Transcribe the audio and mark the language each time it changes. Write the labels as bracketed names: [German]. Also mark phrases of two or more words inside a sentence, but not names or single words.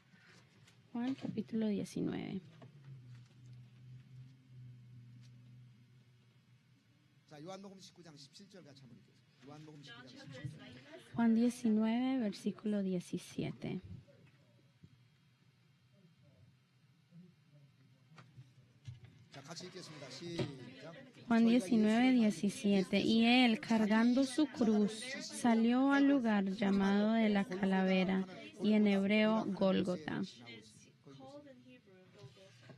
[Spanish] Juan capítulo 19. [Korean] 요한복음 19장 17절 같이 한번 읽겠습니다. 요한복음 19장 17절. [Spanish] Juan 19, versículo 17. [Korean] 자, 같이 읽겠습니다. 시작. [Spanish] Juan 19, 17. Y él, cargando su cruz, salió al lugar llamado de la calavera, y en hebreo Gólgota. [English] It's called in Hebrew Golgotha.